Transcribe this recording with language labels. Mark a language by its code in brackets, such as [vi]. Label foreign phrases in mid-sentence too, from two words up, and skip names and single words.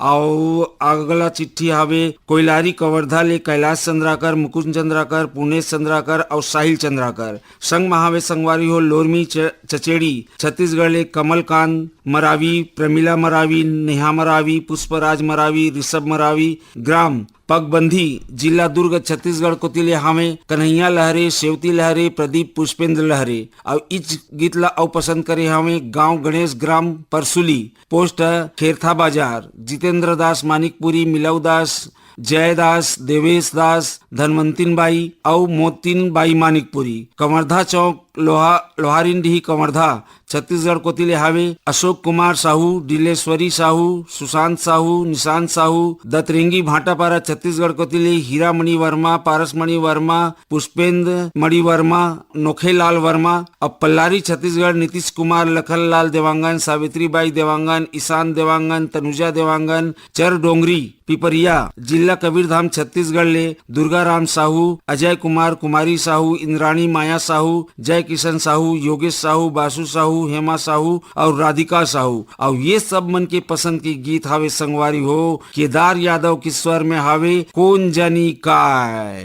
[hne] और अगला चिट्ठी आवे कोयलारी कवर्धा ले कैलाश चंद्राकर, मुकुंद चंद्राकर, पुणेश चंद्राकर और साहिल चंद्राकर। संग महावे संगवारी हो लोरमी चचेड़ी छत्तीसगढ़ ले कमलकांत मरावी, प्रमिला मरावी, नेहा मरावी, पुष्पराज मरावी, ऋषभ मरावी। ग्राम पगबंधी, जिला दुर्ग, छत्तीसगढ़ को तिले हमें कन्हैया लहरे, शेवती लहरे, प्रदीप पुष्पेंद्र लहरे। और इस गीत ला और पसंद करे हमें गांव गणेश, ग्राम परसुली, पोस्ट खेरथा बाजार। जितेंद्र दास मानिकपुरी, मिलव दास, जयदास, देवेश दास, धनवंतिन बाई और मोतिन बाई मानिकपुरी। कमरधा चौक लोहारिंडी कमरधा, छत्तीसगढ़ को तिले हावे अशोक कुमार साहू, डिलेश्वरी साहू, सुशांत साहू, निशांत साहू। दतरेंगी भाटापारा, छत्तीसगढ़ को तिले हीरामणि वर्मा, पारसमणि वर्मा, पुष्पेंद्र मणि वर्मा, नोखेलाल वर्मा। अब पल्लारी छत्तीसगढ़ नीतीश कुमार, लखनलाल देवांगन, सावित्रीबाई देवांगन, ईशान देवांगन, तनुजा देवांगन। चर डोंगरी पिपरिया, जिला कबीरधाम, छत्तीसगढ़ ले दुर्गाराम साहू, अजय कुमार, कुमारी साहू, इंद्राणी माया साहू, जय किशन साहू, योगेश साहू, बासु साहू, हेमा साहू और राधिका साहू। और ये सब मन के पसंद की गीत हावे संगवारी हो केदार यादव के स्वर में हावे कौन जानी काय।